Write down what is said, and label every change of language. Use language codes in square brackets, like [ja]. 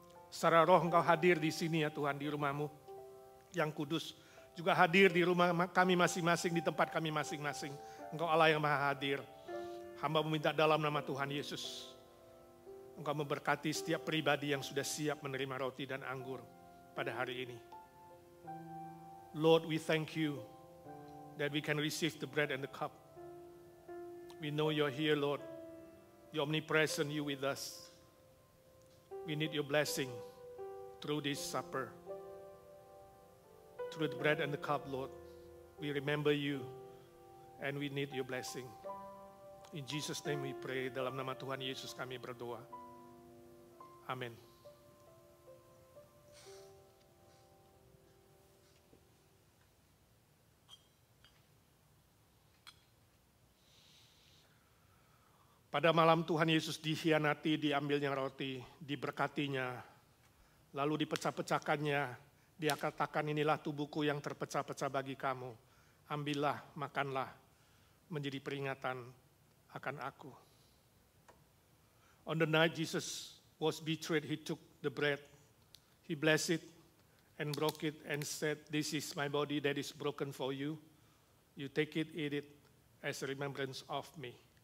[id] Secara roh Engkau hadir di sini ya Tuhan, di rumah-Mu yang kudus. Juga hadir di rumah kami masing-masing, di tempat kami masing-masing. Engkau Allah yang Maha Hadir. Hamba meminta dalam nama Tuhan Yesus. Engkau memberkati setiap pribadi yang sudah siap menerima roti dan anggur pada hari ini. [en] Lord, we thank you that we can receive the bread and the cup. We know you're here, Lord. You're omnipresent, you with us. We need your blessing through this supper. Through the bread and the cup, Lord. We remember you and we need your blessing. In Jesus' name we pray. [id] Dalam nama Tuhan Yesus kami berdoa. Amin. Pada malam Tuhan Yesus dikhianati, diambilnya roti, diberkatinya, lalu dipecah-pecahkannya, dia katakan inilah tubuhku yang terpecah-pecah bagi kamu. Ambillah, makanlah, menjadi peringatan akan aku. [en] On the night Jesus was betrayed, he took the bread, he blessed it and broke it and said, "This is my body that is broken for you. You take it, eat it as a remembrance of me."